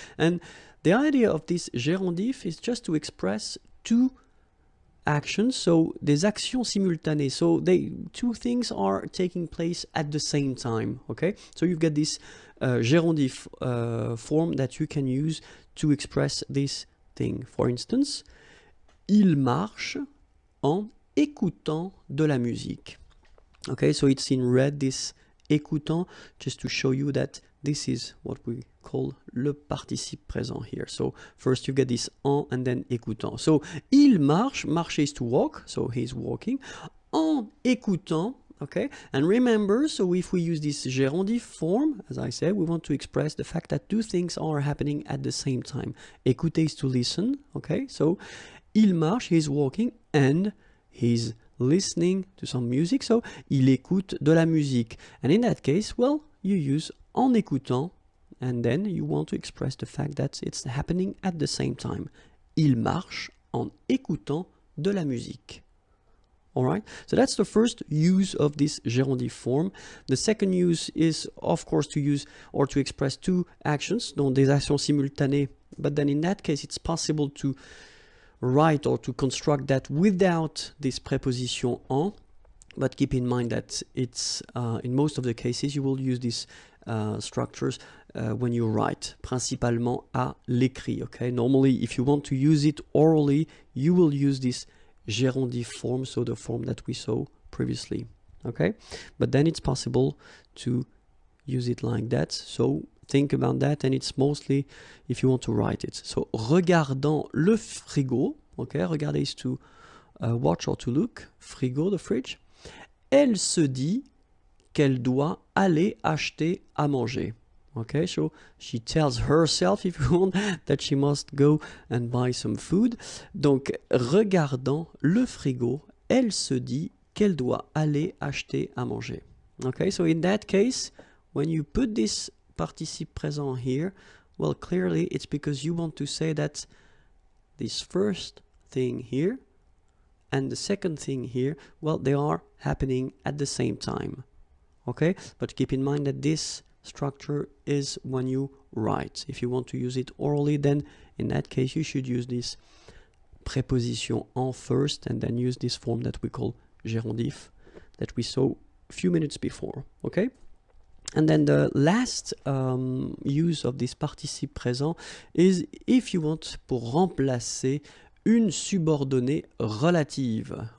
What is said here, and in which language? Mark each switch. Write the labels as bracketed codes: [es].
[en] And the idea of this gérondif is just to express two actions, so [fr] des actions simultanées, [en] so two things are taking place at the same time, okay? So you've got this gérondif form that you can use to express this thing. For instance, [fr] il marche en écoutant de la musique. [en] Okay, so it's in red, this écoutant, just to show you that this is what we call le participe présent here. So first you get this en and then écoutant. So [fr] il marche, [en] marcher is to walk, so he's walking. [fr] En écoutant, [en] okay, and remember, so if we use this gérondif form, as I said, we want to express the fact that two things are happening at the same time. Écouter is to listen, okay, so [fr] il marche, [en] he's walking, and he's listening to some music, so [fr] il écoute de la musique. [en] And in that case, well, you use [fr] en écoutant, [en] and then you want to express the fact that it's happening at the same time. [fr] Il marche en écoutant de la musique. [en] Alright, so that's the first use of this gérondif form. The second use is, of course, to use or to express two actions, [fr] donc des actions simultanées, [en] but then in that case it's possible to write or to construct that without this preposition en, but keep in mind that it's in most of the cases you will use these structures when you write, [fr] principalement à l'écrit, [en] okay? Normally, if you want to use it orally, you will use this gérondif form, so the form that we saw previously, okay? But then it's possible to use it like that, so think about that, and it's mostly if you want to write it. So, [fr] regardant le frigo, [en] okay, regarder is to watch or to look, frigo, the fridge. [fr] Elle se dit qu'elle doit aller acheter à manger. [en] Okay, so she tells herself, if you want, that she must go and buy some food. [fr] Donc, regardant le frigo, elle se dit qu'elle doit aller acheter à manger. [en] Okay, so in that case, when you put this participe présent here, well, clearly it's because you want to say that this first thing here and the second thing here, well, they are happening at the same time. Okay, but keep in mind that this structure is when you write. If you want to use it orally, then in that case you should use this préposition en first and then use this form that we call gérondif that we saw a few minutes before. Okay. And then the last use of this participe présent is if you want [fr] pour remplacer une subordonnée relative.